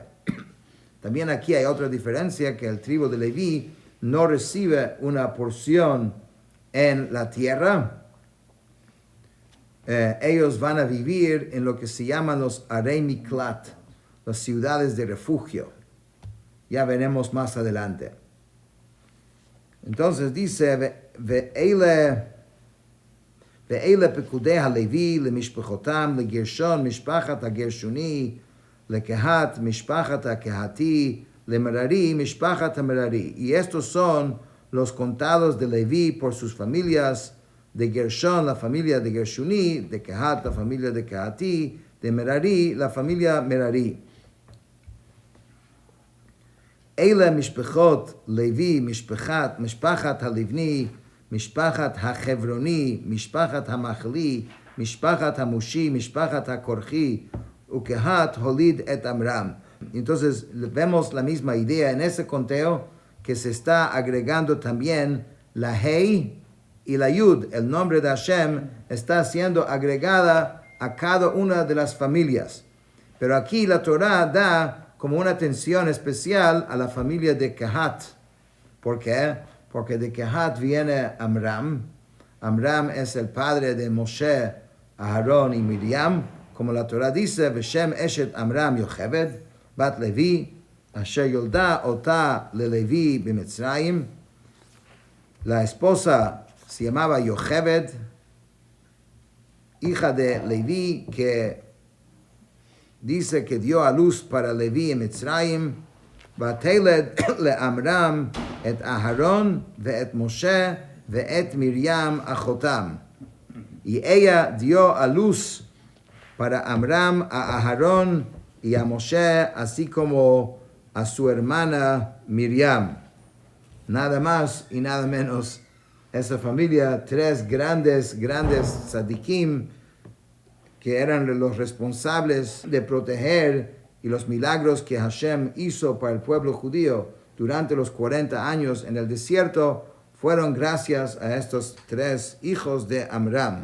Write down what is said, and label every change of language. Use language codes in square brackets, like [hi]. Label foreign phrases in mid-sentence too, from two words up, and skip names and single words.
[es] También aquí hay otra diferencia, que el tribu de Leví no recibe una porción en la tierra. Ellos van a vivir en lo que se llaman los [he] ערי מקלט, [es] las ciudades de refugio. Ya veremos más adelante. Entonces dice, [he] ואלה פקודי הלוי למשפחתם לגרשון משפחת הגרשני לקהת משפחת הקהתי למררי משפחת המררי. [es] Y estos son los contados de Leví por sus familias: de Gershon, la familia de Gershuni; de Kehat, la familia de Kehati; de Merari, la familia Merari. [he] אלה משפחות לוי משפחת הלבני משפחת החברני משפחת המחלי משפחת המושי משפחת הקרחי וקהת הוליד את עמרם. [es] Entonces vemos la misma idea en ese conteo, que se está agregando también la Hei y la Yud. El nombre de Hashem está siendo agregada a cada una de las familias. Pero aquí la Torah da como una atención especial a la familia de Kehat. ¿Por qué? Porque de Kehat viene Amram. Amram es el padre de Moshe, Aarón y Miriam. Como la Torah dice, [he] ושם אשת עמרם יוכבד בת לוי אשר ילדה אתה ללוי במצרים. [es] La esposa se llamaba Yocheved, hija de Levi, que dice que dio a luz para Levi en Mitzrayim. [he] ותלד לעמרם את אהרן ואת משה ואת מרים אחתם. [es] Y ella dio a luz para Amram, a Aharon y a Moshe, así como a su hermana Miriam. Nada más y nada menos. Esa familia, tres grandes tzadikim, que eran los responsables de proteger y los milagros que Hashem hizo para el pueblo judío durante los 40 años en el desierto, fueron gracias a estos tres hijos de Amram.